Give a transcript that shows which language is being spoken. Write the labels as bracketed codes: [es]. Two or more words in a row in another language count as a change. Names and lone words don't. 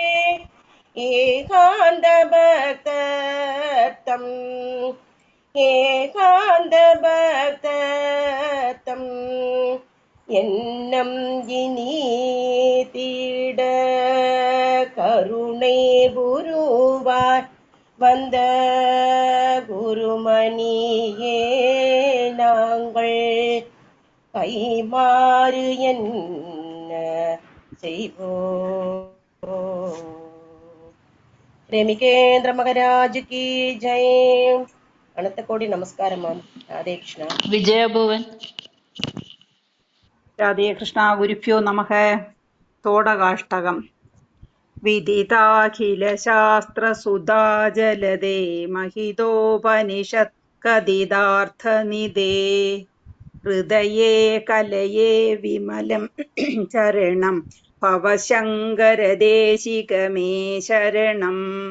[ta] ஏகாந்த பக்தம் ஏகாந்த பக்தம் என்னம் இனி தீட, கருணை குருவாய் வந்த குருமணியே நாங்கள் கைமாறு என்ன செய்வோம். [hi] प्रेमिकेंद्र महाराज की जय. अनंत कोटि नमस्कार मैम. राधे कृष्णा. विजय भुवन. [sa] राधे कृष्णा. गुरुभ्यो नमः. तोडगाष्टकम्. विदिताखिल शास्त्र सुधा जलदे महितोपनिषत् कथितार्थनिधे, हृदये कलये विमलं चरणं भवशङ्करदेशिकमे शरणम्.